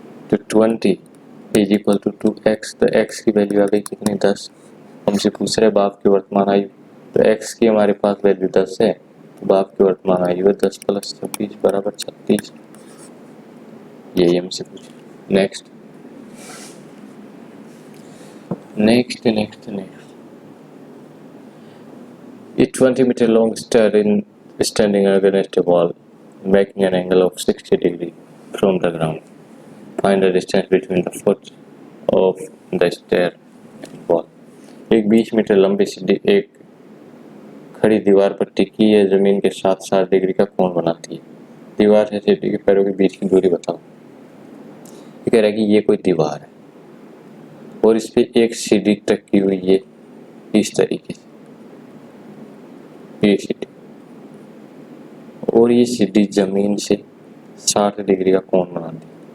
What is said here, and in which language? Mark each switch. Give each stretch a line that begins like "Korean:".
Hindi: तो 20 is equal to 2x, तो x की वैल्यू आ गई कितनी, 10। हमसे पूछ रहे बाप की वर्तमान आयु, तो x की हमारे पास वैल्यू 10 है, तो बाप की वर्तमान आयु है 10 प्लस 26 बराबर 36। यही हमसे पूछ।
English: Next next next next A 20 meter long stair in standing against a wall, making an angle of 60 degree from the ground. Find the distance between the foot of the stair and wall.
Hindi: एक 20 metre लंबी सीढ़ी एक खड़ी दीवार पर टिकी है, जमीन के साथ 60 डिग्री का कोण बनाती है। दीवार से सीढ़ी के पैरों के बीच की दूरी बताओ। ये कह रहा है कि ये कोई दीवार है और इस पे एक सीढ़ी टकी हुई है इस तरीके से, ये सीढ़ी, और ये सीढ़ी जमीन से 60 डिग्री का कोण बनाती है।